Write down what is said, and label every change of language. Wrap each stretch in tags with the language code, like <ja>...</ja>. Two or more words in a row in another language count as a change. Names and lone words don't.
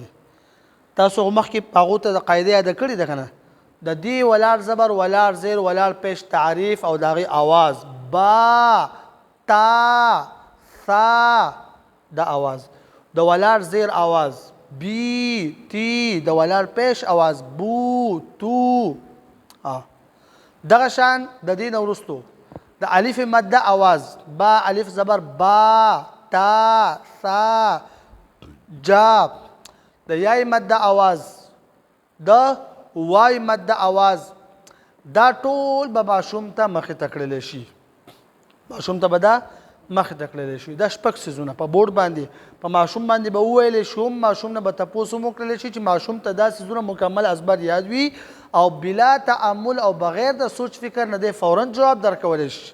<ps>تاسو مخکې هغو ته د قاعده یاده کړې ده که نه؟ د دې ولاړ زبر، ولاړ زیر، ولاړ پیش تعریف او د هغې آواز با، تا، ثا، دا آواز د ولاړ زیر آواز، بی، تی، د ولاړ پیش آواز بو، تو. دغه شان د دې نه وروستو د الف مده آواز با، الف زبر با، تا، ثا، جا. د یای مده آواز، د وای مده آواز، دا ټول به ماشوم ته مخې ته کړلی شي، ماشوم ته به دا مخې ته کړلی شي. دا شپږ څیزونه په بورډ باندې په ماشوم باندې به وویلی شو، ماشوم نه به تپوس هم وکړلی شي چې ماشوم ته دا څیزونه مکمل ازبر یاد وي او بلا تعمل او بغیر د سوچ فکر نه دی فورا جواب درکولی شي.</ps>